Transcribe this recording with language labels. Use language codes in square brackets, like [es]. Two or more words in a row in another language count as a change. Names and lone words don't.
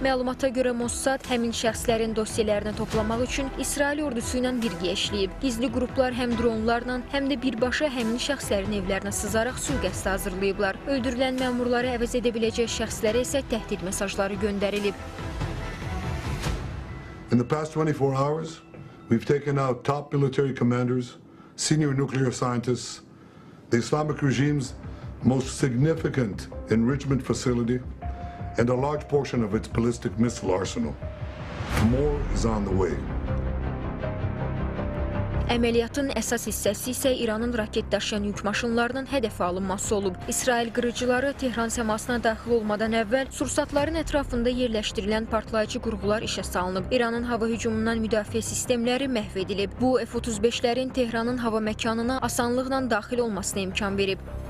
[az] Məlumata görə Mossad həmin şəxslərin dosyalarını toplamaq üçün İsrail ordusu ilə birgə işləyib. Gizli qruplar həm dronlarla, həm də birbaşa həmin şəxslərin evlərinə sızaraq sui-qəsd hazırlayıblar. Öldürülən məmurları əvəz edə biləcək şəxslərə isə təhdid mesajları göndərilib. [en] In the past 24 hours, we've taken out top military commanders, senior nuclear scientists, the Islamic regime's most significant enrichment facility, and a large portion of its ballistic missile arsenal. More is on the way. [az] Əməliyyatın əsas hissəsi isə İranın raket daşıyan yük maşınlarının hədəfə alınması olub. İsrail qırıcıları Tehran səmasına daxil olmadan əvvəl sursatların ətrafında yerləşdirilən partlayıcı qurğular işə salınıb. İranın hava hücumundan müdafiə sistemləri məhv edilib. Bu, F-35'lərin Tehranın hava məkanına asanlıqla daxil olmasına imkan verib.